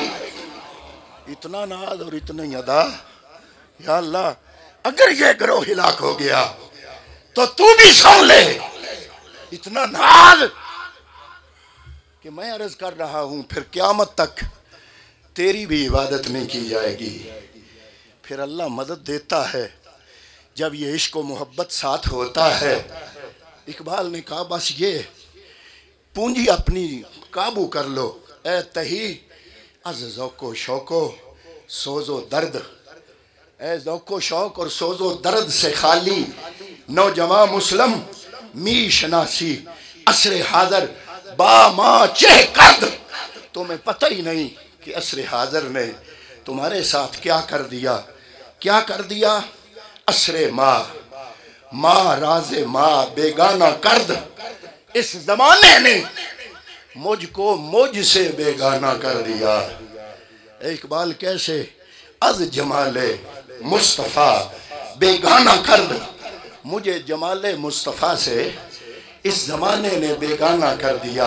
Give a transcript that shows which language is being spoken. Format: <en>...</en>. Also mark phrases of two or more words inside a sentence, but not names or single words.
<ur>اتنا ناز اور اتنی ادا، یا اللہ اگر یہ گروہ ہلاک ہو گیا تو تو بھی سن لے، اتنا ناز کہ میں عرض کر رہا ہوں پھر قیامت تک تیری بھی عبادت نہیں کی جائے گی۔ پھر اللہ مدد دیتا ہے جب یہ عشق و محبت ساتھ ہوتا ہے۔ اقبال نے کہا بس یہ پونجی اپنی قابو کر لو،</ur> <fa>اے تہی از ذوق و شوق و سوز و درد،</fa> <ur>اے ذوق و شوق اور سوز و درد سے خالی نوجوان مسلم،</ur> <fa>می شناسی عصر حاضر با ما چہ کرد،</fa> <ur>تمہیں پتہ ہی نہیں کہ عصر حاضر نے تمہارے ساتھ کیا کر دیا، کیا کر دیا؟</ur> <fa>عصر ما راز ما بیگانہ کرد،</fa> <ur>اس زمانے نے مجھ کو مجھ سے بیگانہ کر دیا۔ اقبال کیسے؟</ur> <fa>از جمال مصطفیٰ بیگانہ کرد،</fa> <ur>مجھے جمال مصطفیٰ سے اس زمانے نے بیگانہ کر دیا۔</ur>